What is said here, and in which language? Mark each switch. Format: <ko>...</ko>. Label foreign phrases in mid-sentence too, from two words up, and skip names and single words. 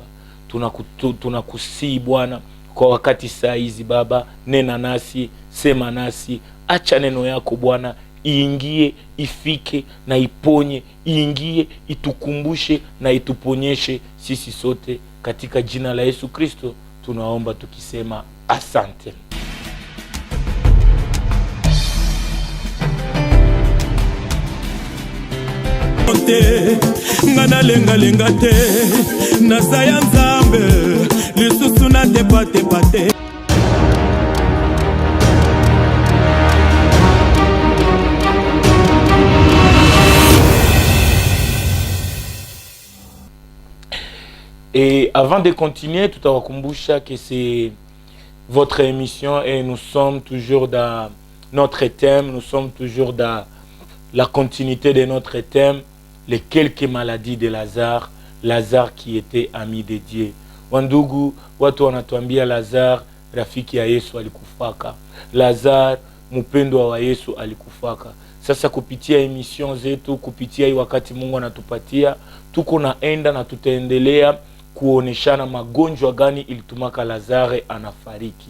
<sw>Tunakusii Bwana kwa wakati saa hizi Baba, nena nasi, sema nasi, acha neno yako Bwana iingie, ifike na iponye, iingie, itukumbushe na ituponyeshe sisi sote katika jina la Yesu Kristo tunaomba tukisema asante.</sw> <ln>Ngana lenga lenga te naza ya nzambe lisusu na tepatepa te.</ln> <fr>Et avant de continuer, tout à kumbusha que c'est votre émission et nous sommes toujours dans notre thème, nous sommes toujours dans la continuité de notre thème, les quelques maladies de Lazare, Lazare qui était ami de Dieu.</fr> <sw>Wandugu, watu wanatuambia Lazare, rafiki ya Yesu alikufaka. Lazare, mpendwa wa Yesu alikufaka. Sasa kupitia emission zetu, kupitia hii wakati Mungu anatupatia, tuko naenda na tutaendelea kuoneshana magonjwa gani ilitumaka Lazare anafariki.</sw>